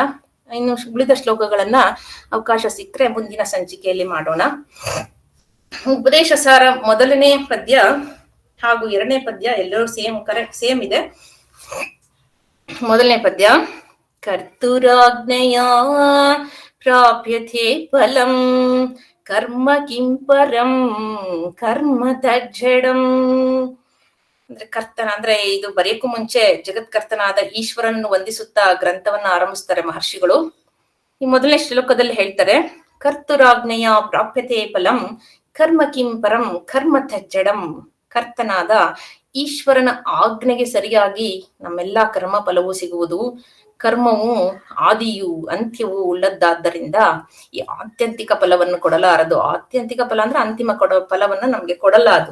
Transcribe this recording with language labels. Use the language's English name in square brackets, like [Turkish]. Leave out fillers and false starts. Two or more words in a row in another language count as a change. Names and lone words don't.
[Kannada] ಇನ್ನು ಉಳಿದ ಶ್ಲೋಕಗಳನ್ನ ಅವಕಾಶ ಸಿಕ್ಕರೆ ಮುಂದಿನ ಸಂಚಿಕೆಯಲ್ಲಿ ಮಾಡೋಣ. ಉಪದೇಶ ಸಾರ ಮೊದಲನೇ ಪದ್ಯ ಹಾಗೂ 2ನೇ ಪದ್ಯ ಎಲ್ಲರೂ ಸೇಮ್ ಇದೆ. ಮೊದಲನೇ ಪದ್ಯ [Sanskrit] ಕರ್ತುರಾಜ್ಞೆಯ ಪ್ರಾಪ್ಯತೆ ಫಲಂ ಕರ್ಮ ಕಿಂ ಪರಂ ಕರ್ಮ ತಜ್ಜಡಂ. [Kannada] ಅಂದ್ರೆ ಕರ್ತನ ಅಂದ್ರೆ ಇದು ಬರೆಯಕ್ಕೂ ಮುಂಚೆ ಜಗತ್ಕರ್ತನಾದ ಈಶ್ವರನನ್ನು ವಂದಿಸುತ್ತಾ ಗ್ರಂಥವನ್ನ ಆರಂಭಿಸ್ತಾರೆ ಮಹರ್ಷಿಗಳು. ಈ ಮೊದಲನೇ ಶ್ಲೋಕದಲ್ಲಿ ಹೇಳ್ತಾರೆ, [Sanskrit] ಕರ್ತುರಾಜ್ಞೆಯ ಪ್ರಾಪ್ಯತೆ ಫಲಂ ಕರ್ಮ ಕಿಂ ಪರಂ ಕರ್ಮ ತಜ್ಜಡಂ. [Kannada] ಕರ್ತನಾದ ಈಶ್ವರನ ಆಜ್ಞೆಗೆ ಸರಿಯಾಗಿ ನಮ್ಮೆಲ್ಲಾ ಕರ್ಮ ಫಲವೂ ಸಿಗುವುದು. ಕರ್ಮವು ಆದಿಯು ಅಂತ್ಯವೂ ಉಳ್ಳದ್ದಾದ್ದರಿಂದ ಈ ಆತ್ಯಂತಿಕ ಫಲವನ್ನು ಕೊಡಲಾರದು. ಆತ್ಯಂತಿಕ ಫಲ ಅಂದ್ರೆ ಅಂತಿಮ ಫಲವನ್ನು ನಮ್ಗೆ ಕೊಡಲಾರದು.